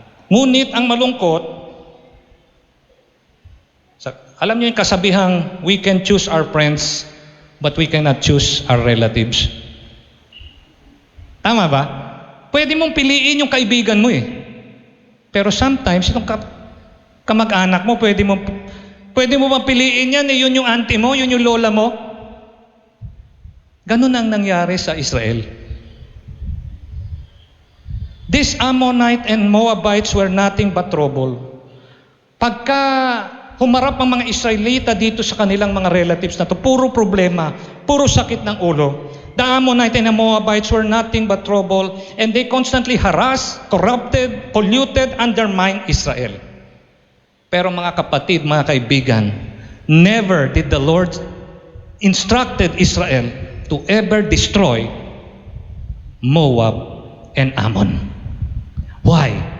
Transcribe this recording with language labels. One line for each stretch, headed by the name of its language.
Filipino: Ngunit ang malungkot, alam niyo yung kasabihang,
English: we can choose our friends, but we cannot choose our relatives.
Filipino: Tama ba? Pwede mong piliin yung kaibigan mo eh. Pero sometimes, itong kamag-anak mo, pwede mo bang piliin yan eh, yun yung auntie mo, yun yung lola mo. Ganun ang nangyari sa Israel.
English: These Ammonite and Moabites were nothing but trouble.
Filipino: Pagka humarap ang mga Israelita dito sa kanilang mga relatives na to, puro problema, puro sakit ng ulo.
English: The Ammonite and the Moabites were nothing but trouble, and they constantly harassed, corrupted, polluted, undermined Israel.
Filipino: Pero mga kapatid, mga kaibigan,
English: never did the Lord instructed Israel to ever destroy Moab and Ammon. Why?